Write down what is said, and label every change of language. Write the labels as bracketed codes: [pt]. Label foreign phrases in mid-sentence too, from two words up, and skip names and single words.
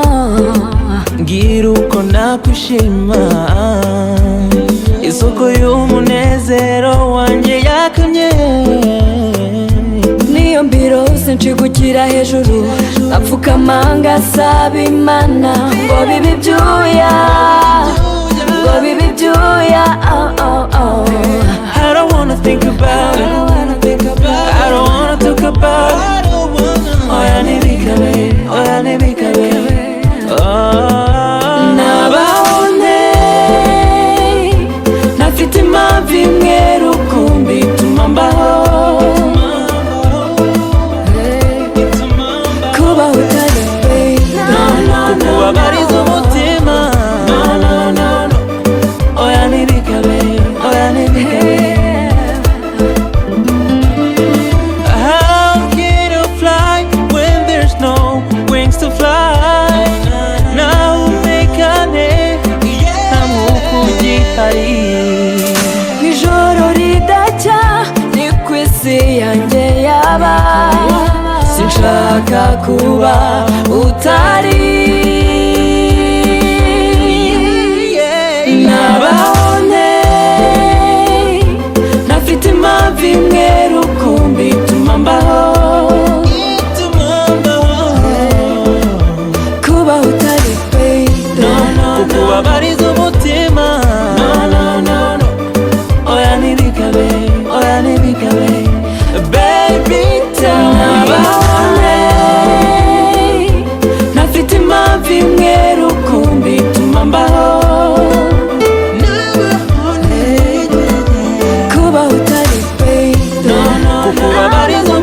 [rw] Mbwira uko nakwishima, isoko y'umunezero wanjye yakamye. niyo mbirose nshigukira hejuru, apfukama ngasaba Imana ngo bibe ibyuya, ngo bibe ibyuya. Oh oh oh, [en] I don't wanna think about it, I don't wanna talk about it. [rw] Oya ntibikabe, oya ntibikabe. Nabone ntafite impamvu imwe rukumbi ituma mbaho, kubaho utari baby, kukubabariza umutima. Oya ntibikabe, oya ntibikabe. [en] How can you fly when there's no wings to fly? [rw] Nahumekane nta mwuka ugihari. ijoro ridacya ni ku isi yanjye yaba, sinshaka kuba utari. Nabone ntafite impamvu imwe rukumbi ituma mbaho, kubaho utari baby, kukubabariza umutima. Oya ntibikabe, oya ntibikabe. [en] Baby tell me. [rw] Nabone ntafite impamvu imwe rukumbi ituma mbaho, kubaho utari baby, kukubabariza